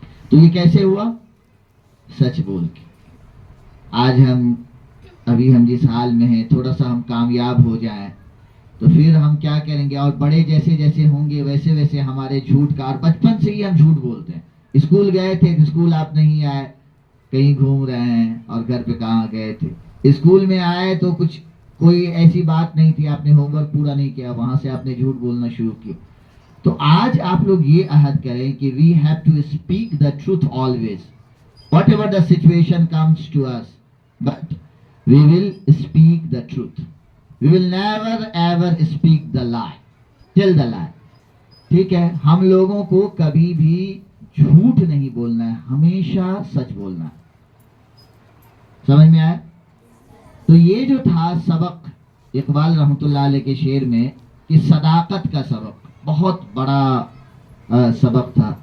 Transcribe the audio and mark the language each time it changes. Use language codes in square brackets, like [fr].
[ur] تو یہ کیسے ہوا؟ سچ بول کے. آج ہم جس حال میں ہیں، تھوڑا سا ہم کامیاب ہو جائیں تو پھر ہم کیا کریں گے؟ اور بڑے جیسے جیسے ہوں گے ویسے ویسے ہمارے جھوٹ کا، اور بچپن سے ہی ہم جھوٹ بولتے ہیں. اسکول گئے تھے، اسکول آپ نہیں آئے، کہیں گھوم رہے ہیں، اور گھر پہ کہاں گئے تھے. اسکول میں آئے تو کوئی ایسی بات نہیں تھی، آپ نے ہوم ورک پورا نہیں کیا، وہاں سے آپ نے جھوٹ بولنا شروع کیا. تو آج آپ لوگ یہ عہد کریں کہ [en] We have to speak the truth always, whatever the situation comes to us, but we will speak the truth. We will never ever speak the lie. Tell the lie. [ur] ٹھیک ہے, ہم لوگوں کو کبھی بھی جھوٹ نہیں بولنا ہے, ہمیشہ سچ بولنا ہے. سمجھ میں آیا؟ تو یہ جو تھا سبق اقبال رحمۃ اللہ علیہ کے شعر میں کہ صداقت کا سبق بہت بڑا سبق تھا.